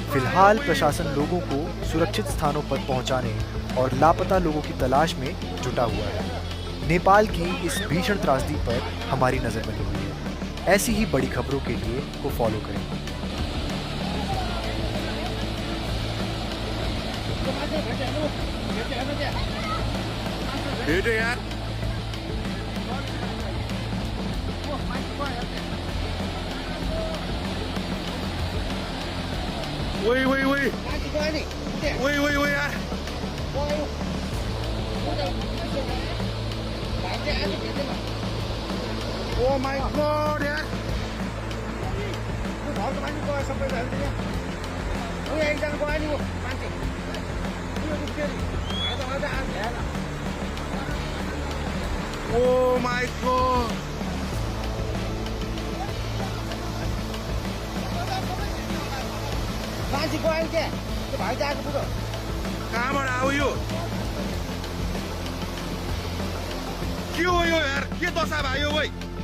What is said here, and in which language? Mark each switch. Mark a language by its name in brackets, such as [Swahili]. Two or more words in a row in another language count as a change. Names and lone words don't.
[Hindi] फिलहाल प्रशासन लोगों को सुरक्षित स्थानों पर पहुंचाने और लापता लोगों की तलाश में जुटा हुआ है। नेपाल की इस भीषण त्रासदी पर हमारी नजर बनी हुई है। ऐसी ही बड़ी खबरों के लिए को फॉलो करें। [English] यार 喂喂喂喂喂喂啊！Oh my god यार! Oh my god! [Nepali] कहाँबाट आयो यो? के हो यो यार? के दशा भयो भाइ?